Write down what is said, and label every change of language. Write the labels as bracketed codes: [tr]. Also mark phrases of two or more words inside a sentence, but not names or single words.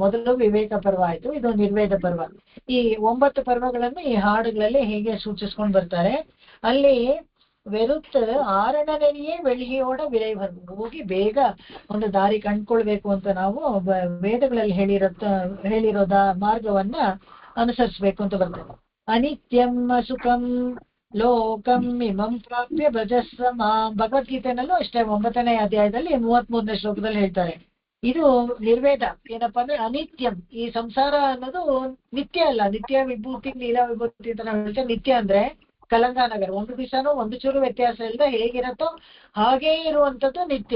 [kn] ಮೊದಲು ವಿವೇಕ ಪರ್ವ ಆಯ್ತು, ಇದು ನಿರ್ವೇದ ಪರ್ವ. ಈ 9 ಪರ್ವಗಳನ್ನು ಈ ಹಾಡುಗಳಲ್ಲಿ ಹೇಗೆ ಸೂಚಿಸ್ಕೊಂಡ್ ಬರ್ತಾರೆ. ಅಲ್ಲಿ [ta] வெருத் ஆரணனையே வெள்ளியோட விரைவர், [kn] ಹೋಗಿ ಬೇಗ ಒಂದು ದಾರಿ ಕಂಡ್ಕೊಳ್ಬೇಕು ಅಂತ ನಾವು ವೇದಗಳಲ್ಲಿ ಹೇಳಿರೋದ ಮಾರ್ಗವನ್ನ ಅನುಸರಿಸ್ಬೇಕು ಅಂತ ಬರ್ತದೆ. [sa] ಅನಿತ್ಯಂ ಸುಖಂ ಲೋಕಂ ಇಮಂ ಪ್ರಾಪ್ಯ ಭಜಸ್ವ ಮಾಂ. [kn] ಭಗವದ್ಗೀತೆನಲ್ಲೂ ಅಷ್ಟೇ 9ನೇ ಅಧ್ಯಾಯದಲ್ಲಿ 33ನೇ ಶ್ಲೋಕದಲ್ಲಿ ಹೇಳ್ತಾರೆ. ಇದು ನಿರ್ವೇದ. ಏನಪ್ಪಾ ಅಂದ್ರೆ ಅನಿತ್ಯಂ, ಈ ಸಂಸಾರ ಅನ್ನೋದು ನಿತ್ಯ ಅಲ್ಲ. ನಿತ್ಯ ವಿಭೂತಿ ಲೀಲಾ ವಿಭೂತಿ ಅಂತ ನಾವು ಹೇಳ್ತೇವೆ. ನಿತ್ಯ ಅಂದ್ರೆ ಕಲಂಗಾನಗರ, ಒಂದು ದಿವಸನೂ ಒಂದು ಚೂರು ವ್ಯತ್ಯಾಸ ಇಲ್ಲದೆ ಹೇಗಿರತ್ತೋ ಹಾಗೇ ಇರುವಂತದ್ದು ನಿತ್ಯ.